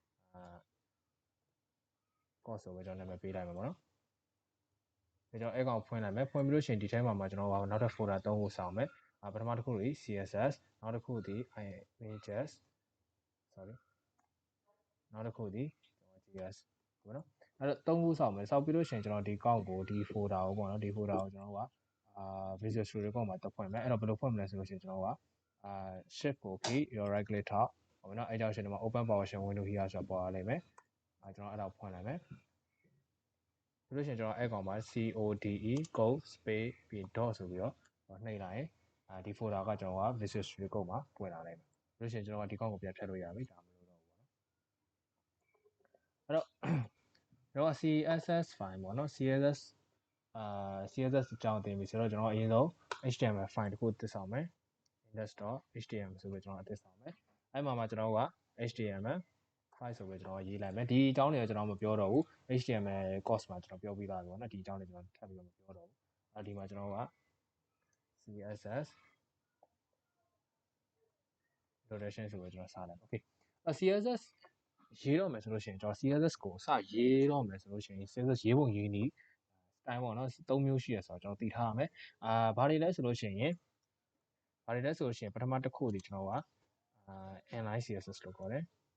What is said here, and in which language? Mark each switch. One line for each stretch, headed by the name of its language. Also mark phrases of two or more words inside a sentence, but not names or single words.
Burmese: course ဆိုပြီးကျွန်တော်နာမည်ပေးလိုက်မယ်ပေါ့နော်ဒါကြောင့်အဲ့ကောင်ဖွင့်လိုက်မယ်ဖွင့်ပြီးလို့ရှိရင်ဒီထဲမှာကျွန်တော်နောက်ထပ် folder 3ခုဆောက်မယ်ပထမတစ်ခုက CSS နောက်တစ်ခုက images sorry နောက်တစ်ခုက GS ပေါ့နော်အဲ့တော့3ခုဆောက်မယ်ဆောက်ပြီးလို့ရှိရင်ကျွန်တော်ဒီကောက်ကိုဒီ folder ကိုပေါ့နော်ဒီ folder ကို ကျွန်တော်ကVisual Studio Code မှာတက်ဖွင့်မယ်အဲ့တော့ဘယ်လိုဖွင့်မလဲဆိုလို့ရှိရင်ကျွန်တော်ကshift ကို
English: key your right click
Burmese: ထောက်ဟုတ်နော်အဲ့ကြောင့်ရှင်ဒီမှာ
English: open PowerShell window here
Burmese: ဆိုတာပေါ်လာလိမ့်မယ်ကျွန်တော်အဲ့ဒါကိုဖွင့်လိုက်မယ်ပြီးလို့ရှိရင်ကျွန်တော်အဲ့ကောင်မှာ
English: code space
Burmese: ပြီး dot ဆိုပြီးတော့နှိပ်လိုက်ရင်ဒီ folder ကကျွန်တော်က Visual Studio Code မှာပွင့်လာလိမ့်မယ်ပြီးလို့ရှိရင်ကျွန်တော်ကဒီကောင်ကိုပြန်ဖြတ်လို့ရပြီဒါမလို့တော့ဘူးပေါ့နော် အဲ့တော့ကျွန်တော်
English: CSS file
Burmese: ပေါ့နော် CSS အကြောင်းသင်ပြီဆိုတော့ကျွန်တော်အရင်ဆုံး
English: HTML file
Burmese: တစ်ခုသစ်ဆောင်မယ် index.html ဆိုပြီးကျွန်တော်အသစ်ဆောင်မယ်အဲ့မှာကျွန်တော်က
English: HTML file
Burmese: ဆိုပြီးကျွန်တော်ရေးလိုက်မယ်ဒီအကြောင်းတွေကျွန်တော်မပြောတော့ဘူး
English: HTML course
Burmese: မှာကျွန်တော်ပြောပြီးသားပြီပေါ့နော်ဒီအကြောင်းတွေကျွန်တော်ထပ်ပြီးမပြောတော့ဘူးဒီမှာကျွန်တော်က CSS introduction ဆိုပြီးကျွန်တော်စလိုက် okay CSS ရေးတော့မယ်ဆိုလို့ရှိရင်ကျွန်တော် CSS ကိုစရေးတော့မယ်ဆိုလို့ရှိရင် CSS ရေးပုံရေးနည်း style ပေါ့နော်၃မျိုးရှိရဆိုတော့ကျွန်တော်သိထားရမယ်ဘာတွေလဲဆိုလို့ရှိရင်ပထမတစ်ခုဒီကျွန်တော်က
English: inline CSS
Burmese: လို့ခေါ်တယ်